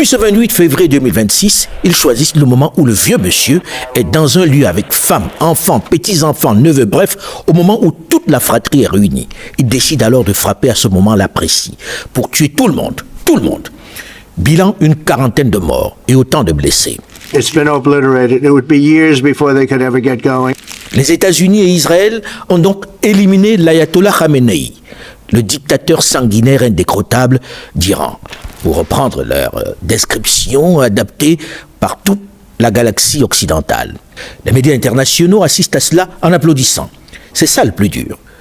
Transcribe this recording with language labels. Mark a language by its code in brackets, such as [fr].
[fr] Puis ce 28 février 2026, ils choisissent le moment où le vieux monsieur est dans un lieu avec femmes, enfants, petits-enfants, neveux, bref, au moment où toute la fratrie est réunie. Ils décident alors de frapper à ce moment-là précis, pour tuer tout le monde, tout le monde. Bilan, une quarantaine de morts et autant de blessés. [en] It's been obliterated. It would be years before they could ever get going. [fr] Les États-Unis et Israël ont donc éliminé l'ayatollah Khamenei, le dictateur sanguinaire indécrottable d'Iran, pour reprendre leur description adaptée par toute la galaxie occidentale. Les médias internationaux assistent à cela en applaudissant. C'est ça le plus dur.